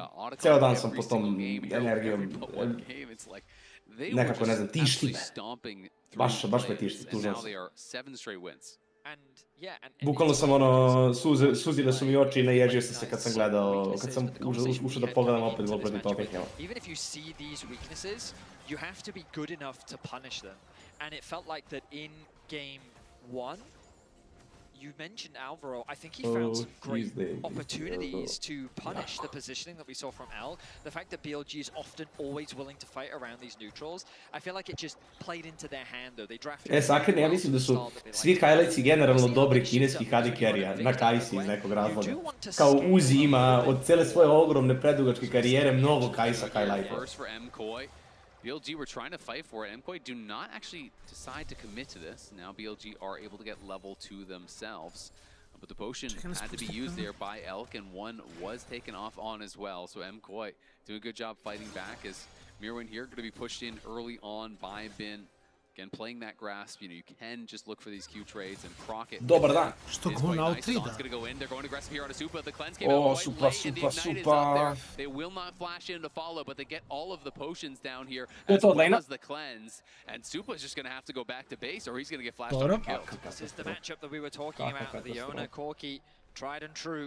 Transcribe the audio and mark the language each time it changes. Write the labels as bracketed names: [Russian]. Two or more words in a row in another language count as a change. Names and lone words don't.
[Serbian] Ceo dan sam po tom energijom. Nekako, ne znam, tišti me. Baš me tišti, tužno sam. Bukvalno sam suzile su mi oči i naježio sam se kad sam gledao, kad sam ušao da pogledam opet gol protiv Tottenhama. [English] Even if you see these weaknesses, you have to be good enough to punish them. And it felt like that in game 1, you mentioned Alvaro. I think he found some great opportunities to punish the positioning that we saw from L. The fact that BLG is often always willing to fight around these neutrals, I feel like it just played into their hand though. They drafted... [Serbian] Sakrene, ja mislim da su svi highlightsi generalno dobri kineski [English] AD carry-a [Serbian] na Kai'Si iz nekog razloga. Kao Uzi ima od cele svoje ogromne predugačke karijere mnogo Kai'Sa highlightova. [English] BLG were trying to fight for it. MKOI do not actually decide to commit to this. Now BLG are able to get level 2 themselves. But the potion had to be used there by Elk, and one was taken off on as well. So MKOI doing a good job fighting back as Mirwin here going to be pushed in early on by Bin. Again, playing that grasp, you can just look for these Q trades and proc it. [Serbian] Dobar dan. Što ga on outrida? [English] They're going aggressive here on a Supa. The cleanse came out quite late, and the Ignite is up there. They will not flash in to follow, but they get all of the potions down here as well as the cleanse. And Supa's just going to have to go back to base, or he's going to get flashed on and killed. This is the matchup that we were talking about with the owner, Corky, tried and true.